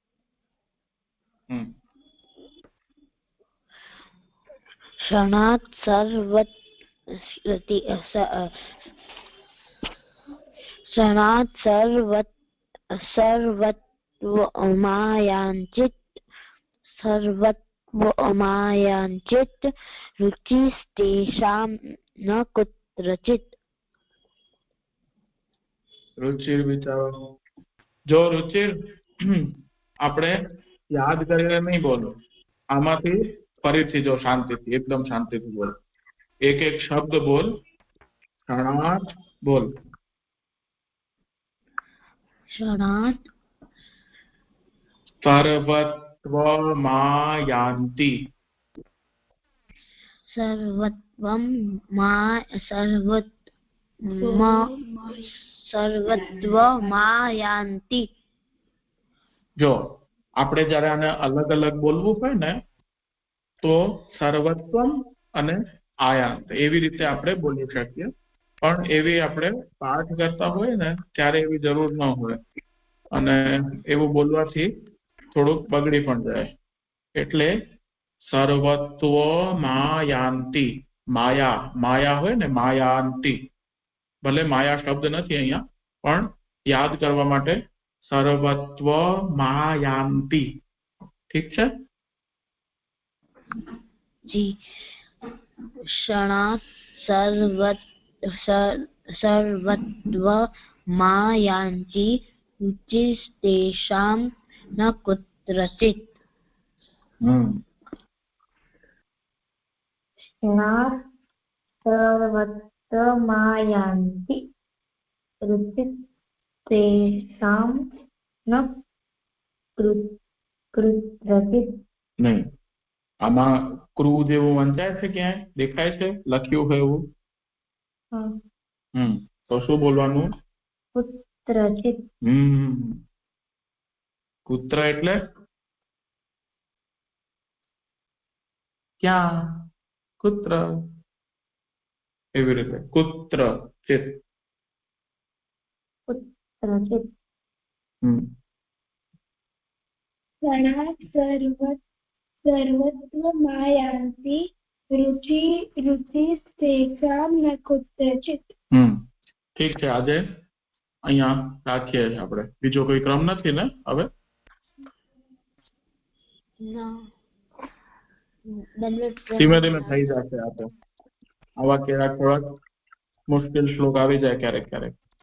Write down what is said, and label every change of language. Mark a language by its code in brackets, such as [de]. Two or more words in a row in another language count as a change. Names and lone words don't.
[sa] क्षणात् सर्वत्वमायान्चित् रुचिस्तेषां न कुत्रचित् [gu] रुचिर विचारो जो रुचिर આપણે યાદ કરીને નહીં બોલો આમાંથી ફરીથી જો શાંતિથી એકદમ શાંતિથી બોલ એક એક શબ્દ બોલ क्षणात् बोल [sa] क्षणात् सर्वत्वमायान्ति सर्वत्वमायान्ति [gu] जो આપણે જ્યારે આને અલગ અલગ બોલવું હોય ને તો સર્વત્વમ અને આયાંત એવી રીતે આપણે બોલી શકીએ પણ એવી આપણે પાઠ કરતા હોય ને ત્યારે એવી જરૂર ન હોય અને એવું બોલવાથી થોડુંક બગડી પણ જાય એટલે સર્વત્વમાયાન્તિ માયા માયા હોય ને માયાન્તિ ભલે માયા શબ્દ નથી અહીંયા પણ યાદ કરવા માટે सर्वत्वमायान्ति [hi] ठीक है [sa] जी क्षणात् सर्वत्वमायान्ति रुचिस्तेषां न कुत्रचित् क्षणात् सर्वत्वमायान्ति रुचिस्तेषां न कुत्रचित् [gu] नहीं આમાં ક્રુ જેવું વંચાય છે ક્યાંય દેખાય છે લખ્યું હોય એવું તો શું બોલવાનું [sa] कुत्रचित् [gu] કુત્ર એટલે ક્યાં કુત્ર એવી રીતે कुत्रचित् [sa] कुत्रचित् क्षणात् सर्वत्वमायान्ति रुचिस्तेषां न कुत्रचित् [gu] ઠીક છે આજે અહીંયા રાખીએ આપણે બીજો કોઈ ક્રમ નથી ને હવે ધીમે ધીમે થઈ જશે આ તો આવા થોડાક મુશ્કેલ શ્લોક આવી જાય ક્યારેક ક્યારેક